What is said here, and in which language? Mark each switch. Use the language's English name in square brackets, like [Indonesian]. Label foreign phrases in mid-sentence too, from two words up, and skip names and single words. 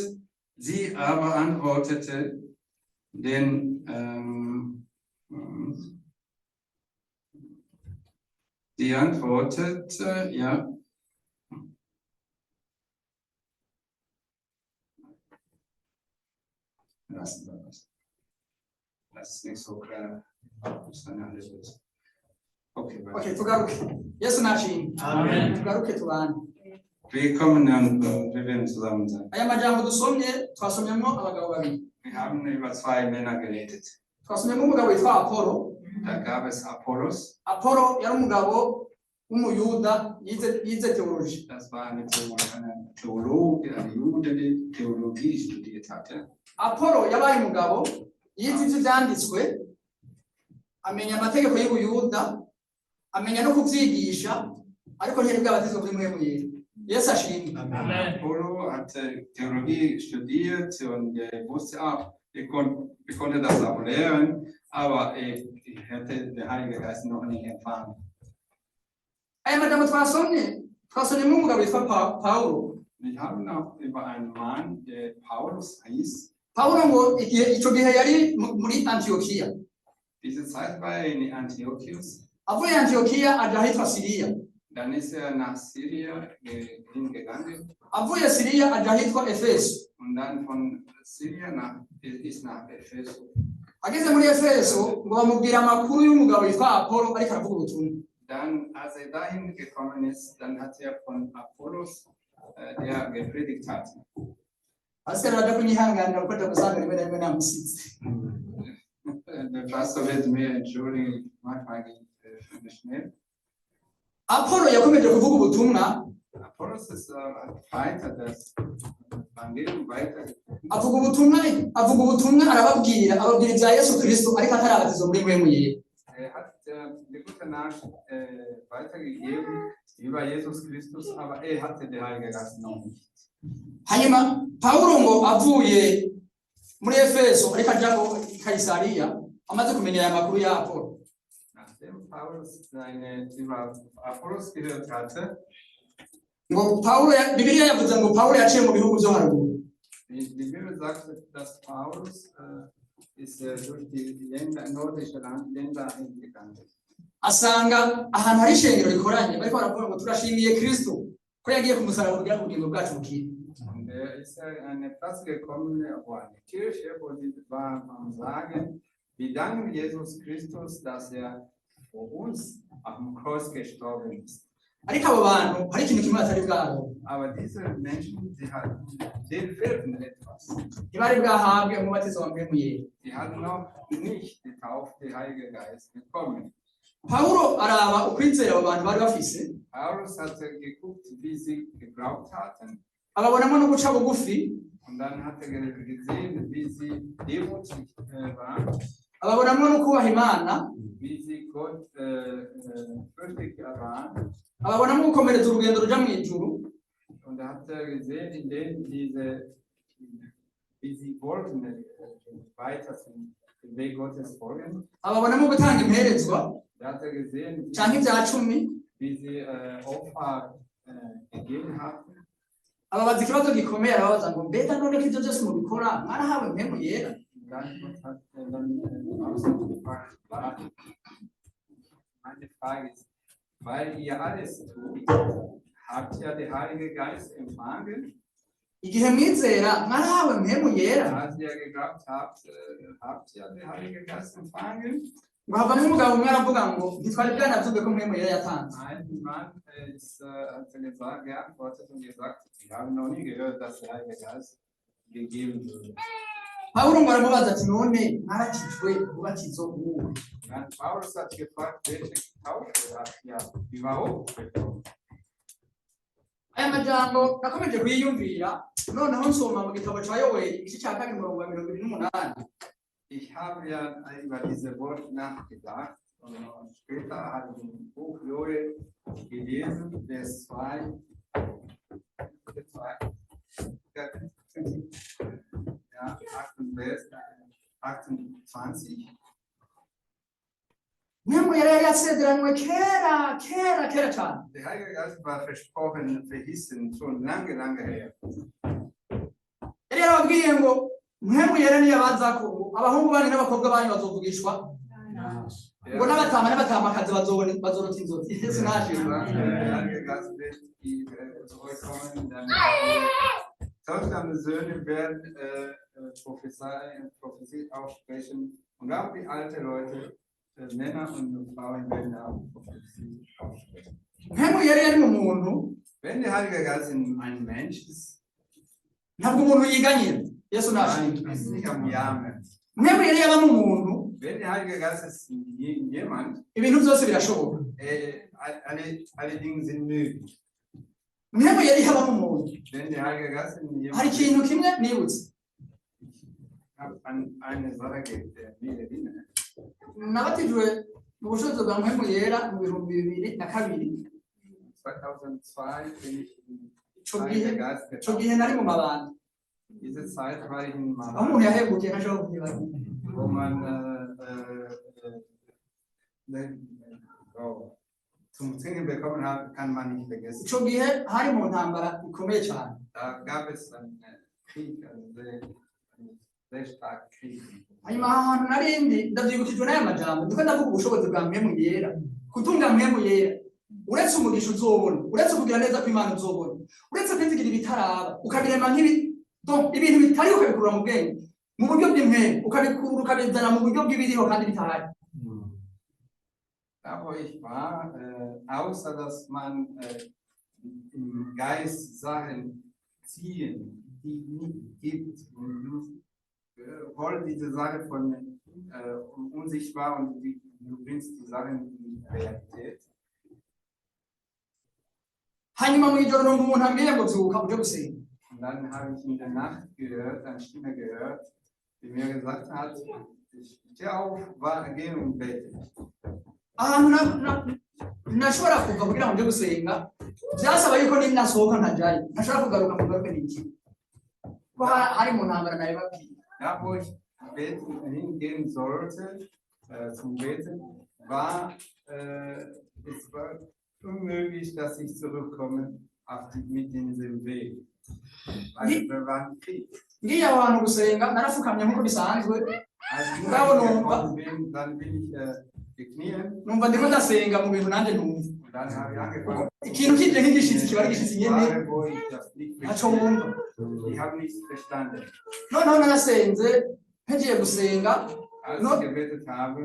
[German] Sie aber antwortete, die antwortete, ja. Lassen wir das. Das ist nicht so klar. Das ist eine andere Sache. Okay, [Rundi] Okay, tugaruke. Yesu nashimwe. Amen. Tugaruke tubane. [German] wir kommen und wir werden zusammen sein. [Rundi] Aya majambo dusomye twasomyemo abagabo babiri. [German] Wir haben über zwei Männer geredet. [Rundi] Twasomyemo umugabo witwa Apollo. [German] Da gab es Apollos. [Rundi] Apollo yari umugabo w'umuyuda yize theology. [German] Das war eine Theologe, eine Jude, die Theologie studiert hatte. [Rundi] Apollo yabaye umugabo yize ivyo vyanditswe, amenya amategeko y'ubuyuda, amenya no kuvyigisha, ariko ntiyari bwabatizwa kuri mpemu yera. Yesu ashimwe. [German] Apollo hatte Theologie studiert und wusste auch, ich konnte das auch lehren, aber ich hätte den Heiligen Geist noch nicht empfangen. [Rundi] Aya majambo twasomyemo umugabo witwa Paulo. [German] Wir haben noch über einen Mann, der Paulus hieß. [Rundi] Paulo ngo ico gihe yari muri Antiochia. [German] Diese Zeit war er in Antiochus. [Rundi] Avuye Antiochia aja ahitwa Siriya. [German] Dann ist er nach Syrien hingegangen. [Rundi] Avuye Siriya aja ahitwa Efeso. [German] Und dann von Syrien nach Ephesus. [Rundi] Ageze muri Efeso ngo bamubwira amakuru y'umugabo witwa Apollo ariko aravuga ubutumwa. [German] Dann, als er dahin gekommen ist, dann hat er von Apollos, der gepredigt hat. [Rundi] Asika raja kunyihanganira kuko ndagusanga rimwe na rimwe namusitse. [German] Der Pastor wird mir entschuldigen, manchmal geht es schnell. [Rundi] Apollo yakomeje kuvuga ubutumwa. [German] Apollos ist weiter, das Evangelium weiter. [Rundi] Avuga ubutumwa ababwira ibya Yesu Kristo ariko atarabatizwa muri mpemu yera. [German] Er hat die gute Nachricht weitergegeben über Jesus Christus, aber er hatte den Heiligen Geist noch nicht. [Rundi] Hanyuma Paulo ngo avuye muri Efeso ariko aja ngo Kaisariya amaze kumenya aya makuru ya Apollo. [German] Nachdem Paulus über Apollos gehört hatte, [Rundi] ngo Paulo Biblia yavuze ngo Paulo yaciye mu bihugu byo haruguru. [German] die Bibel sagt, dass Paulus ist durch die nordische Länder hingegangen. [Rundi] Asanga ahantu hari ishengero rikoranye bariko baravuga ngo turashimiye Kristo ko yagiye ku musaraba kugira ngo ubugingo bwacu bukire. [German] Und er ist an eine Platz gekommen, wo eine Kirche, wo sie am sagen, wir danken Jesus Christus, dass er vor uns am Kreuz gestorben ist. [Rundi] ariko abo bantu hari ikintu kimwe batari bwabo [German] Aber diese Menschen, denen fehlten etwas. [Rundi] ntibari bwahabwe umubatizo wa mpwemu yera. [German] Die hatten noch nicht die Taufe, den Heiligen Geist bekommen. [Rundi] Pawulo araba ukwizera abo bantu bari bafise, [German] Paulus hatte geguckt, wie sie geglaubt hatten. [Rundi] ababonamo no guca bugufi, [German] Und dann hat er gesehen, wie sie demütig waren, [Rundi] ababonamo no kubaha Imana, [German] wie sie Gott fürchtig waren. [Rundi] ababonamo gukomereza urugendo ruja mu ijuru, [German] Und da hat er gesehen, indem wie sie wollten weiter den Weg Gottes folgen. [Rundi] ababonamo gutanga imperezwa [German] Da hat er gesehen, [Rundi] canke ibya cumi, [German] wie sie Opfer gegeben hatten. [Rundi] ababaza ikibazo gikomeye arababaza ngo mbega none ko ivyo byose mubikora mwarahawe mpwemu yera? [German] Und dann hat er dann ausgefragt, meine Frage ist, weil ihr alles tut, habt ihr den Heiligen Geist empfangen? [Rundi] Igihe mwizera mwarahawe mpwemu yera? [German] Als ihr geglaubt habt, habt ihr den Heiligen Geist empfangen? [Rundi] ngo havamo umugabo umwe aravuga ngo ntitwari bwanavyumve ko mpwemu yera yatanze. [German] Ein Mann hat geantwortet und gesagt, wir haben noch nie gehört, dass der Heilige Geist gegeben wurde. [Rundi] Pawulo ngo aramubaza ati none mwarakijwe ubatizo uwuhe? [German] Dann Paulus hat gefragt, welche Taufe habt ihr überhaupt bekommen? [Rundi] Aya majambo nakomeje kuyiyumvira noneho nsoma mu gitabo ca Yoweli igice ca kabiri umurongo wa 28. [German] Ich habe ja über diese Worte nachgedacht und später habe ich im Buch Joel gelesen, Vers 2, ja, 28. [Rundi] Mpwemu yera yari yasezeranywe kera cane. [German] Der Heilige Geist war versprochen, verheißen, schon lange her. [Rundi] Yari yarababwiye ngo mpwemu yera niyo abazako abahungu banyu n'abakobwa banyu bazovugishwa ngo n'abatamakazi bazorota inzozi. Yesu nashimwe. [German] Der Heilige Geist wird zurückkommen, dann Töchter und Söhne werden Prophetie aussprechen und auch die alten Leute, Männer und Frauen werden auch Prophetie aussprechen. [Rundi] Mpwemu yera yari mu muntu, [German] Wenn der Heilige Geist in einem Mensch ist, [Rundi] ntabwo umuntu yiganyira. Yesu nashimwe. [German] ist nicht am Jammern. [Rundi] Mpwemu yera yaba mu muntu, [German] Wenn der Heilige Geist ist in jemand, [Rundi] ibintu byose birashoboka. [German] alle Dinge sind möglich. [Rundi] Mpwemu yera yaba mu muntu, [German] Wenn der Heilige Geist in jemand [Rundi] hari ikintu kimwe nibutse. [German] ich habe an eine Sache mir erinnert. [Rundi] Nabatijwe mu bushobozi bwa mpwemu yera mu 2002. [German] 2002 bin ich in [Rundi] Ico [German] Heiliger [Rundi] gihe [German] Geist [Rundi] ico [German] getauft. [Rundi] gihe nari mu mabanda. [German] Diese Zeit war ich in [Rundi] Aho umuntu [German] Maran, [Rundi] yahegukiye ntashobora kubyibagirwa. [German] wo man zum Singen bekommen hat, kann man nicht vergessen. [Rundi] Ico gihe hari mu ntambara ikomeye cyane. [German] Da gab es einen Krieg, einen sehr starken Krieg. [Rundi] Hanyuma aho hantu narindi ndavyibukijwe n'aya majambo ndiko ndavuga ubushobozi bwa mpwemu yera, kutunga mpwemu yera uretse umugisha uzobona, uretse kugira neza kw'Imana uzobona, uretse kwizigira ibitaraba ukabirema ibintu bitari ukabikura mu bwenge mu buryo bw'impwemu ukabikura ukabizana mu buryo bw'ibiriho kandi bitahari. [German] Da wo ich war, außer dass man im Geist Sachen ziehen, die nicht gibt. Und du holst diese Sache von unsichtbar und du bringst die Sachen in Realität. [Rundi] Hanyuma mu ijoro numva umuntu ambwiye ngo vyuka uje gusenga. [German] Und dann habe ich in der Nacht gehört, eine Stimme gehört, die mir gesagt hat, steh auf, geh und bete. [Rundi] Ahantu nashobora kuva kugira ngo nje gusenga byasaba yuko ninasohoka ntajaye ntashobora kugaruka mu garuke n'iki ko hari mu ntambara nayo babwiye. [German] Da wo ich hingehen sollte, zum Beten, es war unmöglich, dass ich zurückkomme mit diesem Weg. Weil wir waren Krieg. [Rundi] Ngiye aho hantu gusenga narafukamye nk'uko bisanzwe. [German] Als ich dann bin ich gekniet. [Rundi] Numva ndiko ndasenga mu bintu nanje numva. [German] Und dann habe ich angefangen. [Rundi] Ikintu kije nk'igishitsi kiba ari igishitsi nyene. [German] Wo ich das nicht [Rundi] Ntaco wumva. [German] Ich habe nichts verstanden. [Rundi] Noneho narasenze ntegiye gusenga [German] Als No. ich gebetet habe,